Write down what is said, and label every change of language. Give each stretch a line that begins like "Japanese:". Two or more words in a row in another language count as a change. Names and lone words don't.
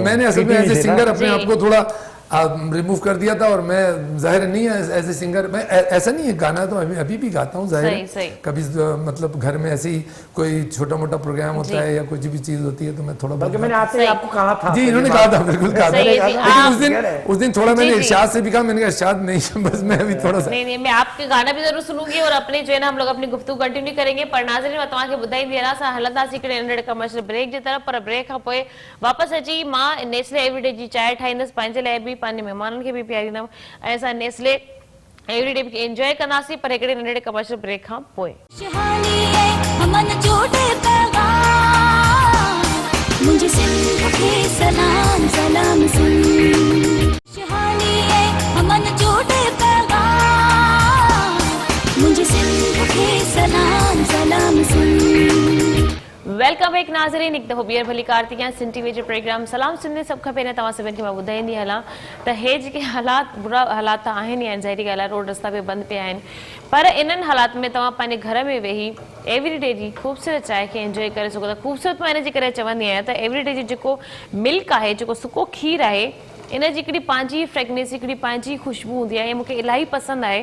Urdu: میں نے اصل میں
English: as a singer
Urdu: اپنے آپ کو تھوڑا ریموو کر دیا تھا، اور میں ظاہر نہیں ہے
English: as a singer,
Urdu: میں ایسا نہیں ہے، گانا تو ابھی بھی گاتا ہوں، ظاہر کبھی مطلب گھر میں ایسے ہی کوئی چھوٹا موٹا پروگرام ہوتا ہے یا کچھ بھی چیز ہوتی ہے، تو میں تھوڑا بہت, میں نے آپ سے آپ کو کہا تھا, جی انہوں نے کہا تھا، بالکل کہا تھا، لیکن اس دن تھوڑا میں نے ارشاد سے بھی کہا، میں نے کہا ارشاد نہیں، بس میں ابھی تھوڑا سا نہیں، میں آپ کے گانا بھی ضرور سنوں گی، اور اپنے جو ہے نا ہم لوگ اپنی گفتگو کنٹینیو کریں گے.
Sindhi: पर नाज़रीन, मां तव्हांखे ॿुधाई दिया सा हलंदासीं हिकिड़े नंढड़े
English: commercial break
Sindhi: जी तरफ़, पर ब्रेक खां पोइ वापसि अची मां नेस्ले एवरीडे जी चांहि ठाहींदसि, पंहिंजे लाइ बि, पंहिंजे महिमाननि खे बि पीआरींदमि, ऐं असां नेस्ले एवरीडे बि एंजॉय कंदासीं, पर हिकिड़े नंढड़े
English: commercial break
Sindhi: खां पोइ।
Urdu: مجھے سندھ کے سلام سلام سن، شہانی ہے امن جوڑے پیغام، مجھے سندھ کے سلام سلام سن.
English: welcome back
Sindhi: नाज़रीन, हिकु दफ़ो ॿीहर भली कार थी कयां सिंध टीवी जे प्रोग्राम सलाम सिंध। सभु खां पहिरियों तव्हां सभिनि खे मां ॿुधाईंदी हलां त हे जेके हालात बुरा हालात आहिनि या ज़ाहिरी ॻाल्हि आहे, रोड रस्ता बि बंदि पिया आहिनि, पर इन्हनि हालात में तव्हां पंहिंजे घर में वेही एवरीडे जी ख़ूबसूरत चांहि खे एंजॉय करे सघो था। ख़ूबसूरत मां इन जे करे चवंदी आहियां त एवरीडे जी जेको मिल्क आहे, जेको सुको खीर आहे, इन जी हिकिड़ी पंहिंजी फ्रेगनेंस, हिकिड़ी पंहिंजी ख़ुशबू हूंदी आहे, मूंखे इलाही पसंदि आहे।